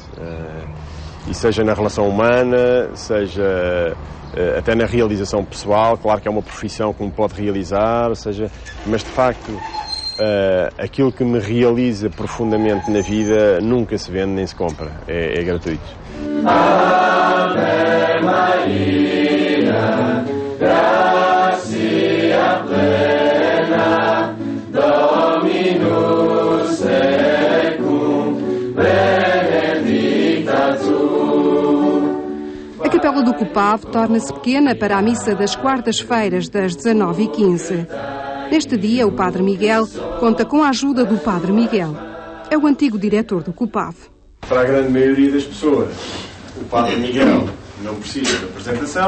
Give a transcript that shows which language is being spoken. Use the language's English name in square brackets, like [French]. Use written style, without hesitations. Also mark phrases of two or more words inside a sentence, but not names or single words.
[Portuguese] E seja na relação humana, seja até na realização pessoal, claro que é uma profissão que me pode realizar, mas de facto aquilo que me realiza profundamente na vida nunca se vende nem se compra, é gratuito. [Latin] Ave Maria, gracia plena, Dominus tecum, benedicta tu. [Portuguese] A capela do Cupave torna-se pequena para a missa das quartas-feiras das 19h15. Neste dia, o Padre Miguel conta com a ajuda do Padre Miguel. É o antigo diretor do Cupave. Para a grande maioria das pessoas, o Padre Miguel não precisa de apresentação.